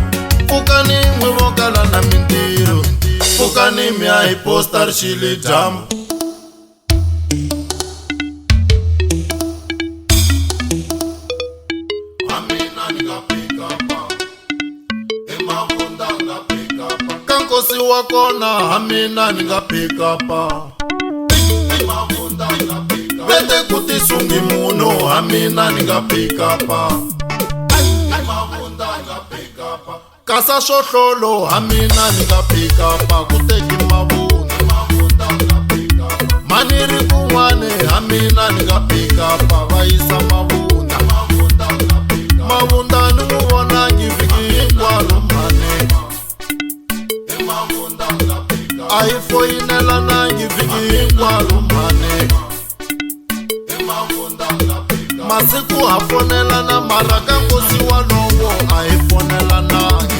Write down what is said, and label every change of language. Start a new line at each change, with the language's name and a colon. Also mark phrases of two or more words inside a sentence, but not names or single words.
Tsonga: Pfukani n'we vo kala na mintirho, pfukani mi ya hi posta ri xile dyambu. Nkosi wa kona hamina ni nga
English: pick up.
Tsonga: Vete kuti sungi muno hamina ni nga
English: pick up.
Tsonga: Kasa shohlolo hamina ni nga
English: pick up.
Tsonga: Kuteki mavunda maniri kunwane hamina ni nga
English: pick up.
Tsonga: Vaisa mavunda mavunda ni muvona ngiviki hinkwaro mane. Ayifoyinela nangi viki hinkwaro mane. Masiku ha fonela na maraka nkosi walowo ayifonela nangi.